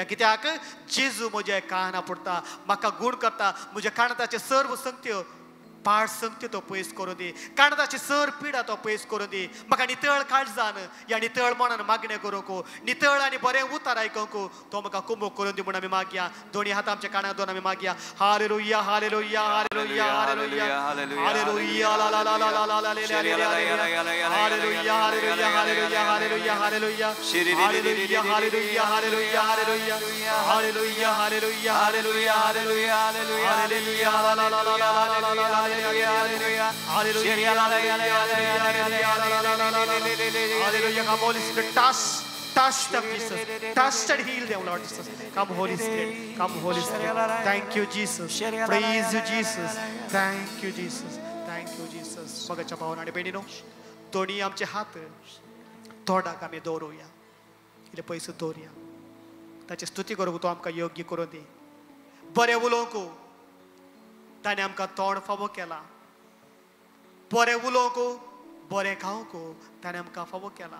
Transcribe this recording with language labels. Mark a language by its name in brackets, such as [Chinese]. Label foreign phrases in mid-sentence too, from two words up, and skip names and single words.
[Konkani] कित्याक जेजू म्हजे काना पुरता, म्हाका गूण करता. म्हज्या कानाताचे सर्व संगत्यो पाड संगत्यो तो पयस करूं दी, कानाताची सर पिडा तो पयस करूं दी. म्हाका नितळ काळजान ह्या नितळ मनान मागणें करूंक, नितळ आनी बरें उतार आयकूंक तो म्हाका कुमक करून दी म्हूण आमी मागया. दोनी हात आमच्या कानाक दोन आमी मागया. हालेलुया, हालेलुया, हालेलुया, हालेलुया, हालेलुया, ला ला ला ला ला ला ला ले ले ले ले, हालेलुया, हालेलुया, हालेलुया, हालेलुया, हालेलुया, हालेलुया, हालेलुया, हालेलुया, हालेलुया, हालेलुया, हालेलुया, हालेलुया, हालेलुया, हालेलुया, ला ला ला ला ला ला ला. [English] Hallelujah, hallelujah, hallelujah, hallelujah, hallelujah. Come Holy Spirit, touch them, Jesus. Touch and heal them, Lord Jesus. Come Holy Spirit, come Holy Spirit. Thank you, Jesus. Praise you, Jesus. Thank you, Jesus. Thank you, Jesus. [Konkani] मोगाच्या भावांनो आनी भयणीनो, दोनी आमचे हात तोंडाक आमी दवरुया, इल्ले पयस दवरुया. ताची स्तुती करूंक तो आमकां योग्य करून दी. बरें उलोवंक ताणें आमकां तोंड फावो केला, बरें उलोवंक, बरें खावंक ताणें आमकां फावो केला.